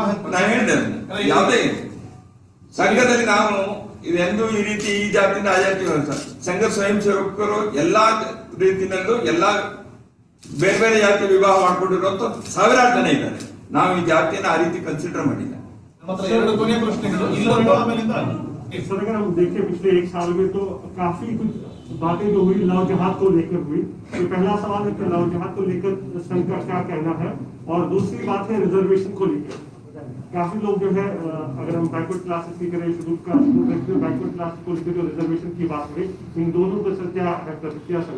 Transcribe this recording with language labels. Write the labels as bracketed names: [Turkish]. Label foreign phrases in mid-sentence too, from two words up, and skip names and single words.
[Kannada] ನಾ ಹೇಳಿದೆ ಯಾವುದೇ ಸಂಘದಲ್ಲಿ ನಾವು ಇದೆಂದು ಈ ರೀತಿ ಈ ಜಾತಿಯಿಂದ ಆ ಜಾತಿ ಸಂಘ ಸ್ವಯಂ ಸೇವಕರು ಎಲ್ಲಾ ರೀತಿಯಲ್ಲೂ ಎಲ್ಲಾ ಬೇರೆ ಬೇರೆ ಜಾತಿ ವಿವಾಹ ಮಾಡ್ಕೊಂಡಿರುವಂತ ಸಾವಿರಾರು ಜನ ಇದ್ದಾರೆ. ನಾವು ಈ ಜಾತಿಯನ್ನು ಆ ರೀತಿ ಕನ್ಸಿಡರ್ ಮಾಡಿಲ್ಲ. [Hindi] सर अगर हम देखें पिछले एक साल में तो काफी कुछ बातें जो हुई लव जिहाद को लेकर हुई। तो पहला सवाल है कि लव जिहाद को लेकर संघ का क्या कहना है, और दूसरी बात है रिजर्वेशन को लेकर। काफी लोग जो है अगर हम [English] backward classes [Hindi] की करें, [English] schedule caste backward class [Hindi] को लेकर जो रिजर्वेशन की बात हुई, इन दोनों पर सर क्या प्रतिक्रिया सर?